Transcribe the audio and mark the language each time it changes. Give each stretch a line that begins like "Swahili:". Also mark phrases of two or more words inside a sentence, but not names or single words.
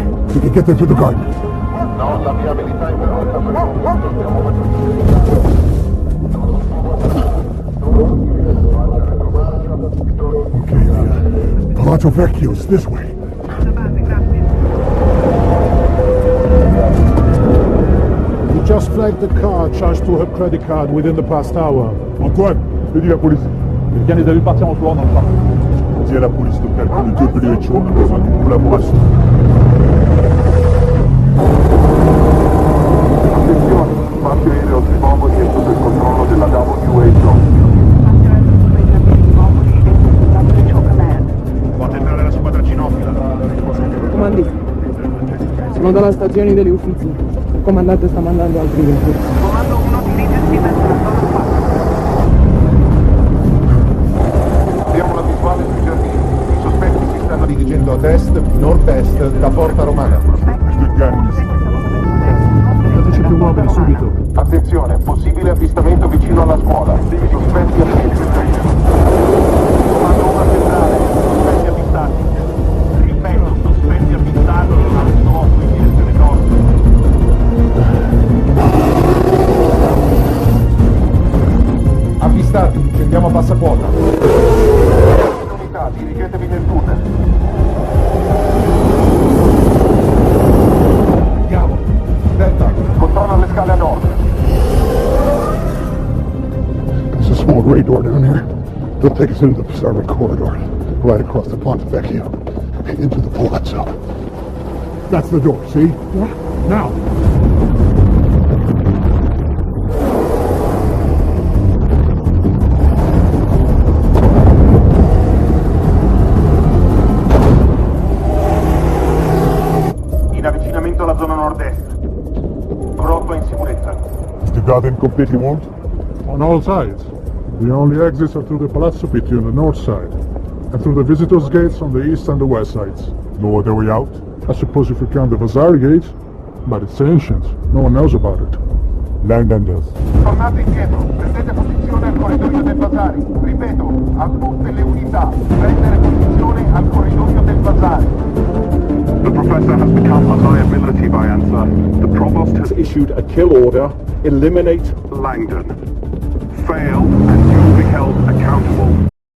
English: We can get there through the garden. Okay, Palazzo Vecchio's this way. We just flagged the car charged to her credit card within the past hour.
French: Antoine, fais la police. Quelqu'un les a vu partir en courant dans le parc. Dis à la police locale que le WHO a besoin d'une collaboration.
Italian: Attenzione, spazio aereo Tribomoli è sotto il controllo della WHO. Fate entrare la squadra cinofila. Comandi. Sono dalla stazione degli Uffizi. Il comandante sta mandando altri vecchi. Comando 1 dirigersi verso la zona spazio. Abbiamo la visuale sui giardini. I sospetti si stanno dirigendo ad est, nord-est, da Porta Romana. Dateci più uomini subito. Attenzione, possibile avvistamento vicino alla scuola. I sospetti avvistati. Comando 1 centrale, sospetti avvistati. Ripeto, sospetti avvistati al nuovo in direzione nord. Avvistati, scendiamo a bassa quota. Unità, dirigetevi nel tunnel. Andiamo. Delta. Controlla le scale a nord.
English: There's a small gray door down here. They'll take us into the starboard corridor, right across the Ponte Vecchio, into the Palazzo. That's the door, see? Yeah. Now!
Italian: In avvicinamento alla zona nord-est. Grotto in sicurezza.
English: Is the garden completely warmed? On all sides. The only exits are through the Palazzo Pitti on the north side, and through the visitors' gates on the east and the west sides. No other way out? I suppose if you count the Vasari gate, but it's ancient. No one knows about it. Langdon does.
Italian: Tornate indietro, prendete posizione al corridoio del Vasari. Ripeto, a tutte le unità, prendere posizione al corridoio del Vasari.
English: The professor has become a liability by answer. The provost has issued a kill order. Eliminate Langdon. Fail and you will be held accountable.